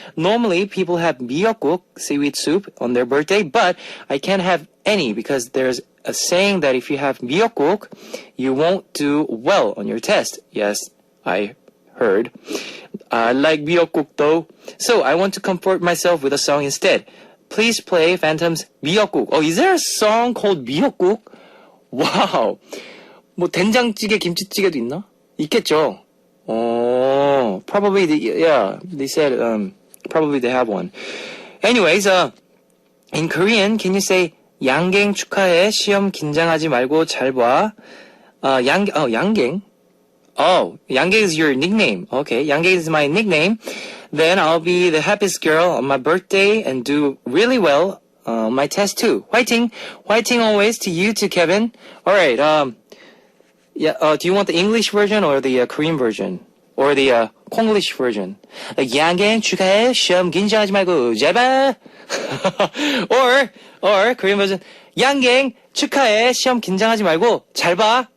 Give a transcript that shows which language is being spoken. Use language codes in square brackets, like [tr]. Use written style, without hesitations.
[en] Normally, people have miyeokguk, seaweed soup, on their birthday, but I can't have any because there's a saying that if you have miyeokguk, you won't do well on your test. Yes, I heard. I like miyeokguk though. So I want to comfort myself with a song instead. Please play Phantom's 미역국. Oh, is there a song called 미역국? Wow. [ko] 뭐 된장찌개, 김치찌개도 있나? 있겠죠. [en] Oh, probably they said probably they have one. Anyways, in Korean, can you say [ko] 양갱 축하해. 시험 긴장하지 말고 잘 봐. 양갱. [en] Oh, 양갱 is your nickname. Okay, 양갱 is my nickname. Then I'll be the happiest girl on my birthday and do really well on my test too. Whiting always to you too, Kevin. All right. Do you want the English version or the Korean version or the Konglish version? [ko] 양갱 축하해. 시험 긴장하지 말고 잘 봐. [en] or Korean version. [ko] 양갱 축하해. 시험 긴장하지 말고 잘 봐.